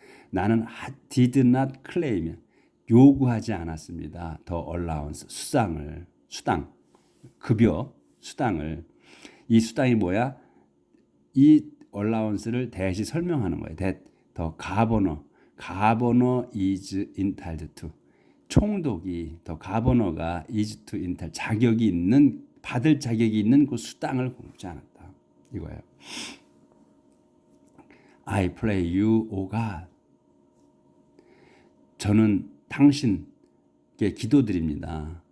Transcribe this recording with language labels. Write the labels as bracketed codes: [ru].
[ko] 나는 [en] did not claim. [ko] 요구하지 않았습니다. 더 allowance, 수당, 급여, 수당을. 이 수당이 뭐야? 이 allowance를 대시 설명하는 거예요. [en] 더 governor is entitled to. [ko] 총독이 더 가버너가 [en] is to entitle [ko] 받을 자격이 있는 그 수당을 공급지 않았다. 이거예요. [en] I pray you, O God. [ko] 저는 당신께 기도드립니다.